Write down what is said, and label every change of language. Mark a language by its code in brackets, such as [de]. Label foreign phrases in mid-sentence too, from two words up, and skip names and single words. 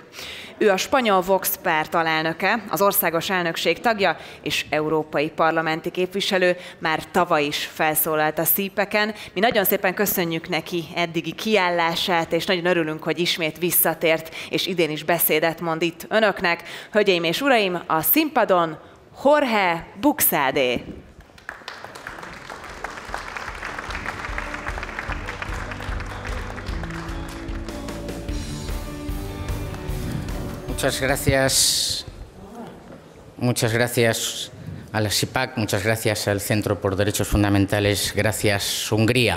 [hu] Ő a spanyol Vox párt alelnöke, az országos elnökség tagja és európai parlamenti képviselő, már tavaly is felszólalt a CPAChen. Mi nagyon szépen köszönjük neki eddigi kiállását, és nagyon örülünk, hogy ismét visszatért, és idén is beszédet mond itt önöknek. Hölgyeim és uraim, a színpadon Jorge Buxade. [es] Muchas gracias a la CPAC, muchas gracias al Centro por Derechos Fundamentales, gracias Hungría.